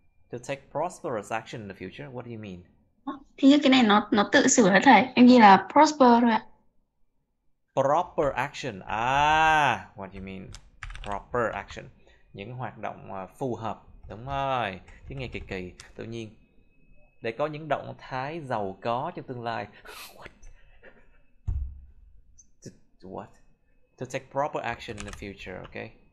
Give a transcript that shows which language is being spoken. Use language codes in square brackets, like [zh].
[en] To take prosperous action in the future. What do you mean? [vi] Thì như cái này nó tự sửa hả thầy? Em ghi là prosper thôi ạ. [en] Proper action. À, what do you mean? Proper action. [vi] Những hoạt động phù hợp. Đúng rồi. Tiếng nghe kỳ kỳ. Tự nhiên. Để có những động thái giàu có trong tương lai. [en] What? What? To take proper action in the future, okay?